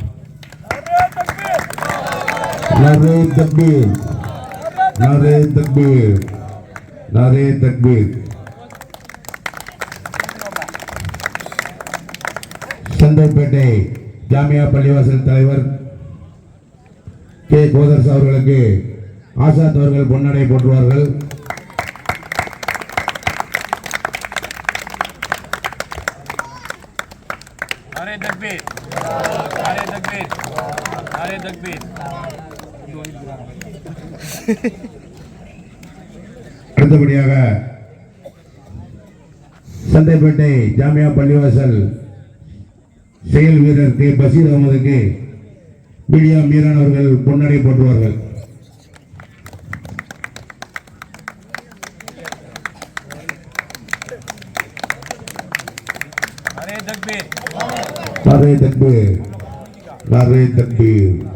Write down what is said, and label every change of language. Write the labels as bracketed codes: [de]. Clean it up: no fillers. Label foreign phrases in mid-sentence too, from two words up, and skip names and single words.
[ur] نعرۂ تکبیر، نعرۂ تکبیر، نعرۂ تکبیر. [ta] சந்தைப்பேட்டை ஜாமியா பள்ளிவாசல் தலைவர் கே கோதர்ஸ் அவர்களுக்கு ஆசாத் அவர்கள் பொன்னடை போட்டுவார்கள். [ur] نعرۂ تکبیر، نعرۂ تکبیر، نعرۂ تکبیر. [ta] அடுத்தபடியாக சந்தைப்பேட்டை ஜாமியா பள்ளிவாசல் செயல் வீரர் கே பஷீர் அகமதுக்கு மீடியா மீரான் அவர்கள் பொன்னடை போட்டுவார்கள். [ur] نعرۂ تکبیر, نعرۂ تکبیر، نعرۂ تکبیر.